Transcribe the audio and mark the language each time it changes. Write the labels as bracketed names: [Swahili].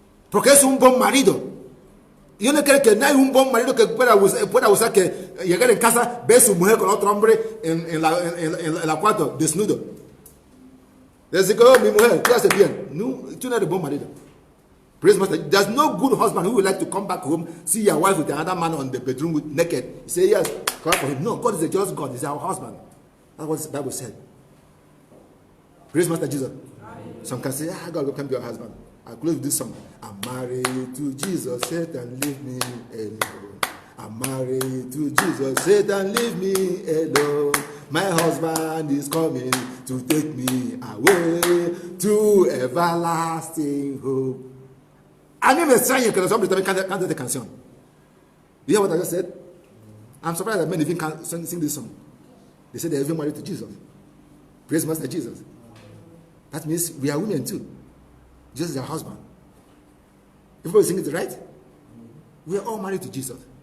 [Spanish] Porque es un buen marido. Yo no creo que no hay un buen marido que pueda usar que llegar en casa, ver a su mujer con otro hombre en la cuarto, desnudo. Dice que, oh, mi mujer, tú haces bien. No, tú no eres buen marido. [English] Praise Master. There's no good husband who would like to come back home, see your wife with another man on the bedroom with naked. You say, yes, come for him. No, God is a just God. He's our husband. That's what the Bible said. Praise Master Jesus. Some can say, God can be your husband. I'll close with this song. I'm married to Jesus, Satan, leave me alone. I'm married to Jesus, Satan, leave me alone. My husband is coming to take me away to everlasting hope. [Spanish] A mí me extraña que los hombres también canten esta canción. [English] You hear what I just said? I'm surprised that men even can't sing this song. They say they're even married to Jesus. Praise Master Jesus. That means we are women too. Jesus is our husband. Everybody sing it right? We are all married to Jesus.